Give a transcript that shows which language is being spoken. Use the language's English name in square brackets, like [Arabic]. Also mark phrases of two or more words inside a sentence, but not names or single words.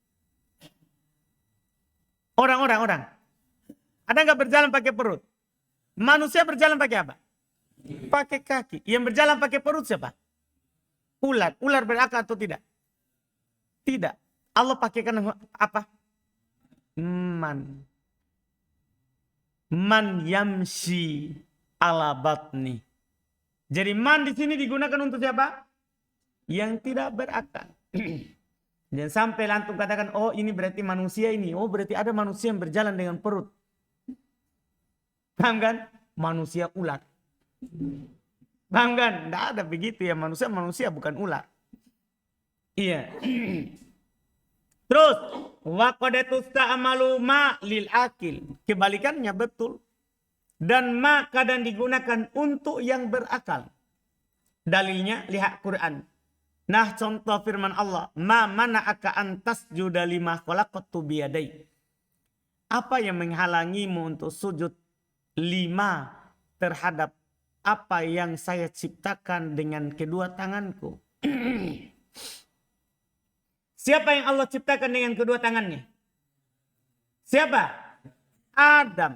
[Indonesian] Orang. Ada enggak berjalan pakai perut? Manusia berjalan pakai apa? Pakai kaki. Yang berjalan pakai perut siapa? Ular. Ular berakal atau tidak? Tidak. Allah pakaikan apa? [Arabic] Man. Man yamshi ala batni. [Indonesian] Jadi man di sini digunakan untuk siapa? Yang tidak berakal. Jangan sampai lantung katakan, oh ini berarti manusia ini. Oh berarti ada manusia yang berjalan dengan perut. Paham kan? Manusia ular. Paham kan? Tidak ada begitu ya. Manusia bukan ular. Iya. Terus. [Arabic] Waqadatus ta'amalu ma lil akil. [Indonesian] Kebalikannya betul. Dan ma kadang digunakan untuk yang berakal. Dalilnya lihat Quran. Nah contoh firman Allah. [Arabic] Ma mana'aka antas juda lima khalaqtu biyadai. [Indonesian] Apa yang menghalangimu untuk sujud lima terhadap apa yang saya ciptakan dengan kedua tanganku? Siapa yang Allah ciptakan dengan kedua tangannya? Siapa? Adam.